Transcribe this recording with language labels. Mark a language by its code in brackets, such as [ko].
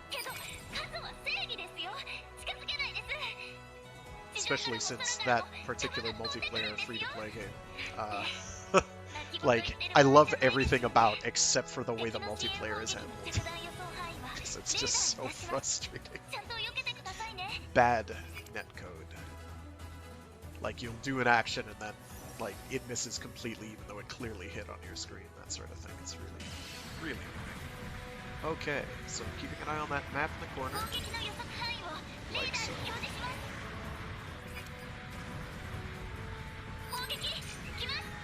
[ja] けど数は正義ですよ近づけないです [en] Especially since that particular multiplayer free-to-play game, like, I love everything about except for the way the multiplayer is handled. It's just so frustrating. [ja] ちゃんと避けてくださいね [en] Bad netcode. Like, you'll do an action and then, like, it misses completely even though it clearly hit on your screen, that sort of thing. It's really, really annoying. Okay, so keeping an eye on that map in the corner. [ja] 攻撃の予測範囲をレーダーに表示します砲撃来ます